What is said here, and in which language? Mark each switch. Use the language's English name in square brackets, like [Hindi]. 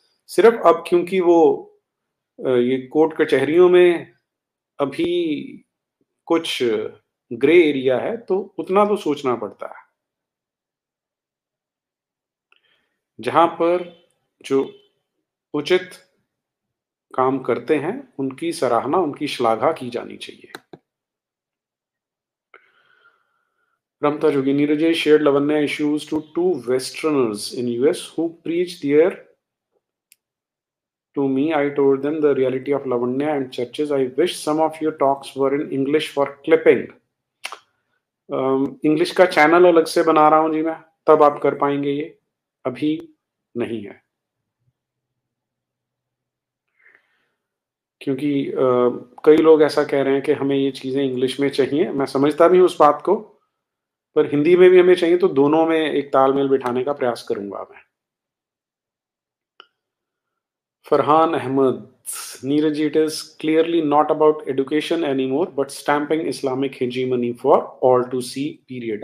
[Hindi] सिर्फ अब क्योंकि वो ये कोर्ट कचहरियों में अभी कुछ ग्रे एरिया है, तो उतना तो सोचना पड़ता है। जहाँ पर जो उचित काम करते हैं उनकी सराहना, उनकी श्लाघा की जानी चाहिए। [English] Ramta Jogi, Neeraj shared Lavanya issues to two Westerners in US who preached there. To me, I told them the reality of Lavanya and churches. I wish some of your talks were in English for clipping. [Hindi] English का channel अलग से बना रहा हूं जी मैं, तब आप कर पाएंगे, ये अभी नहीं है, क्योंकि कई लोग ऐसा कह रहे हैं कि हमें ये चीजें इंग्लिश में चाहिए। मैं समझता भी हूँ उस बात को, पर हिंदी में भी हमें चाहिए, तो दोनों में एक तालमेल बिठाने का प्रयास करूंगा मैं। [English] Farhan Ahmed, Neeraj, it is clearly not about education anymore, but stamping Islamic hegemony for all to see, period.